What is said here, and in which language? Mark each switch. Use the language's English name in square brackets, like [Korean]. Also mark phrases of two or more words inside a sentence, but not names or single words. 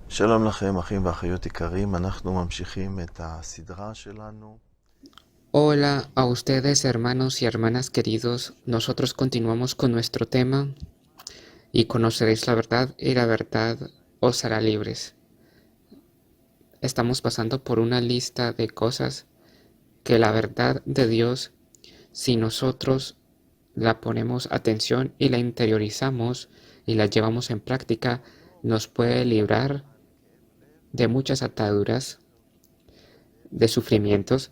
[Hebrew] שלום לכם, אחים ואחיות יקרים, אנחנו ממשיכים את הסדרה שלנו. [Spanish] Hola a ustedes, hermanos y hermanas queridos. Nosotros continuamos con nuestro tema y conoceréis la verdad y la verdad os hará libres. Estamos pasando por una lista de cosas que la verdad de Dios, si nosotros la ponemos atención y la interiorizamos y la llevamos en práctica, nos puede librar de muchas ataduras, de sufrimientos.